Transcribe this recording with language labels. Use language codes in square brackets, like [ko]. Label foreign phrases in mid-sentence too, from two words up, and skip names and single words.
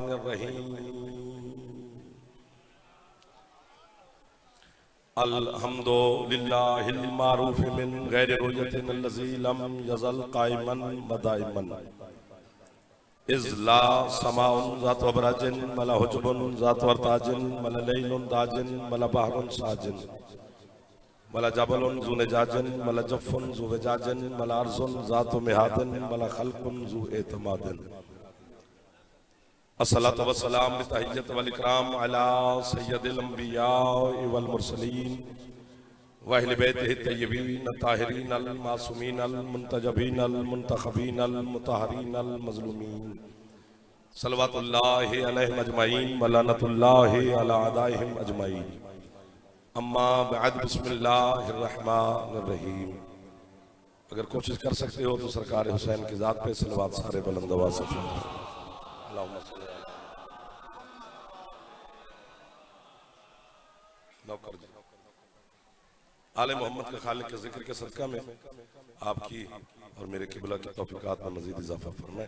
[ar] रहीम। الحمد لله المعروف من غير رؤية الذي لم يزل قائما دائما إذ لا سماء ذات أبراج ولا حجب ذات إرتاج ولا ليل داج ولا بحر ساج ولا جبل ذو فجاج ولا فج ذو اعوجاج ولا أرض ذات مهاد ولا خلق ذو اعتماد. الصلاة والسلام بالتحية والإكرام على سيد الأنبياء والمرسلين وأهل بيته الطيبين الطاهرين المعصومين المنتجبين المنتخبين المطهرين المظلومين صلى الله عليهم أجمعين ولعنة الله على أعدائهم أجمعين. أما بعد بسم الله الرحمن الرحيم. [ur] اگر کوشش کر سکتے ہو تو سرکار حسین کی ذات پہ صلوات سارے بلند آواز سے پڑھو. آلِ محمد کے خالق کے ذکر کے صدقہ میں آپ کی اور میرے قبلہ کی توفیقات میں مزید اضافہ فرمائے.